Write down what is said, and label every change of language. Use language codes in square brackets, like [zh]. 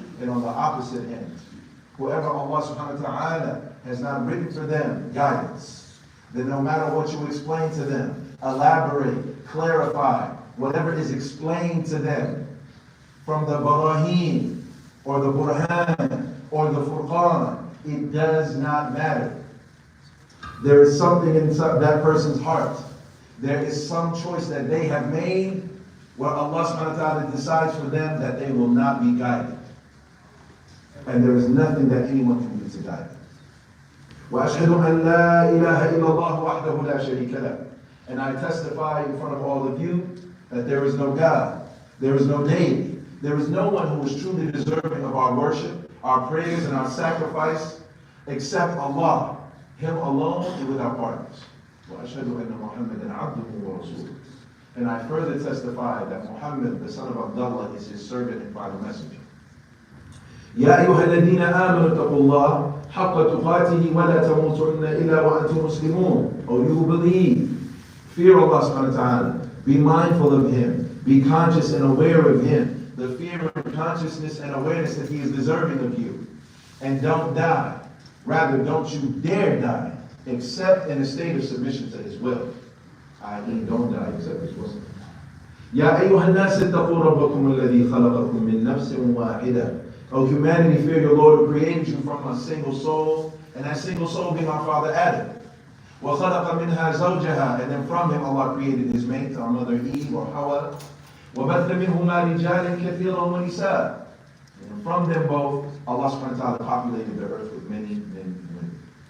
[en] And on the opposite end, whoever Allah subhanahu wa ta'ala has not written for them guidance, then no matter what you explain to them, elaborate, clarify, whatever is explained to them from the Baraheen or the Burhan or the Furqan, it does not matter. There is something inside that person's heart. There is some choice that they have made where Allah subhanahu wa ta'ala decides for them that they will not be guided. And there is nothing that anyone can do to guide them. [ar] وأشهد أن لا إله إلا الله وحده لا شريك له. [en] And I testify in front of all of you that there is no God, there is no deity, there is no one who is truly deserving of our worship, our praise, and our sacrifice except Allah, Him alone and without partners. [ar] وأشهد أن محمدا عبده ورسوله. [en] And I further testify that Muhammad, the son of Abdullah, is His servant and final messenger. [ar] يا أيها الذين آمنوا اتقوا الله حق تقاته ولا تموتن إلا وأنتم مسلمون. [en] Oh, you who believe, fear Allah subhanahu wa ta'ala, be mindful of Him, be conscious and aware of Him, the fear and consciousness and awareness that He is deserving of you, and don't die. Rather, don't you dare die except in a state of submission to His will, i.e. don't die except His will. [ar] يا أيها الناس اتقوا ربكم الذي خلقكم من نفس واحدة. [en] O humanity, fear your Lord who created you from a single soul, and that single soul being our father Adam. [ar] وَخَلَقَ مِنْهَا زَوْجَهَا. [en] And then from him Allah created his mate, our mother Eve or Hawa. [ar] وَبَثَّ مِنْهُمَا رِجَالًا كَثِيرًا وَنِسَاءً. [en] And from them both, Allah subhanahu wa ta'ala populated the earth with many men and women.